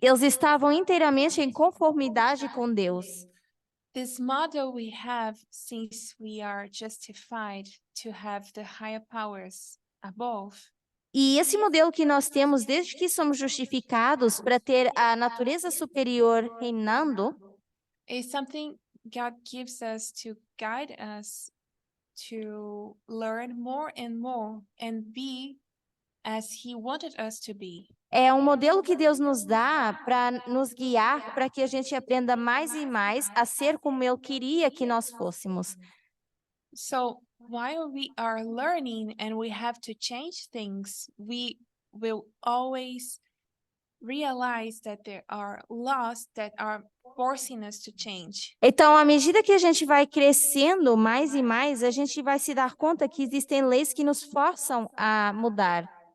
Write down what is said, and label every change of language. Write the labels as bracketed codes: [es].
[pt] eles estavam inteiramente em conformidade com Deus. [en] This model we have since we are justified to have the higher powers above. [pt] E esse modelo que nós temos desde que somos justificados para ter a natureza superior reinando [en] Is something God gives us to guide us to learn more and be as He wanted us to be. [pt] é um modelo que Deus nos dá para nos guiar para que a gente aprenda mais e mais a ser como Ele queria que nós fôssemos. [en] So while we are learning and we have to change things, we will always realize that there are laws that are forcing us to change. [pt] Então, à medida que a gente vai crescendo mais e mais, a gente vai se dar conta que existem leis que nos forçam a mudar.